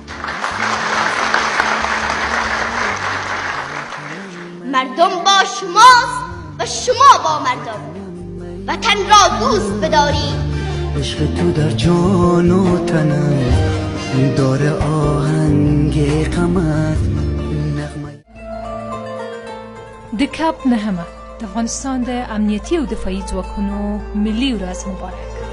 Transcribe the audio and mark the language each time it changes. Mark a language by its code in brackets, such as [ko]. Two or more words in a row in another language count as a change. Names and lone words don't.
[fa] مردم با شماست و شما با مردم. وطن را دوست بدارید. عشق تو در جان و تنم داره آهنگ قمر نغمه. [ps] د کاپ نهمه د افغانستان د امنیتي او دفاعي ځواکونو ملي ورځ مبارک.